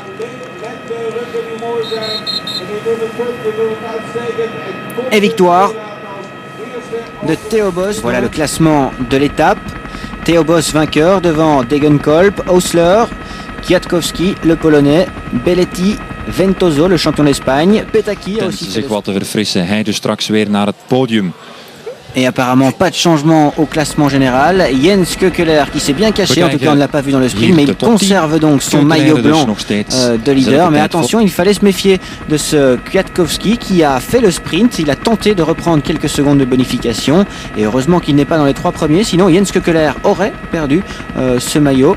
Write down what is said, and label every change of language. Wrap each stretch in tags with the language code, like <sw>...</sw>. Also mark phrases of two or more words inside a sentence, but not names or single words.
<fr>Et victoire de Theo Bos. Voilà le classement de l'étape. Theo Bos vainqueur devant Degenkolb, Hausler, Kwiatkowski, le Polonais, Belletti, Ventoso, le champion d'Espagne, Petaki a aussi</fr> <nl>zich wat te verfrissen. Hij dus straks weer naar het podium.</nl> <fr>Et apparemment pas de changement au classement général. Jens Keukeler qui s'est bien caché, en tout cas on ne l'a pas vu dans le sprint, mais il conserve donc son maillot blanc de leader. Mais attention, il fallait se méfier de ce Kwiatkowski qui a fait le sprint. Il a tenté de reprendre quelques secondes de bonification et heureusement qu'il n'est pas dans les 3 premiers, sinon Jens Keukeler aurait perdu ce maillot.</fr>